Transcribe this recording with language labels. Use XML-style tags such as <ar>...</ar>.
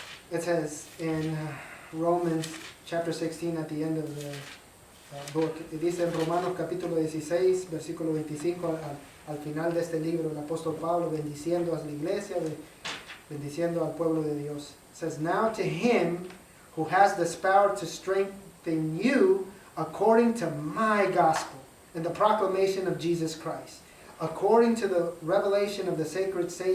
<en>It says in Romans chapter 16 at the end of the book.</en> <es>Dice en Romanos capítulo 16, versículo 25, al final de este libro, el apóstol Pablo bendiciendo a la iglesia, bendiciendo al pueblo de Dios.</es> <en>It says, now to Him who has this power to strengthen you according to my gospel and the proclamation of Jesus Christ, according to the revelation of the sacred</en>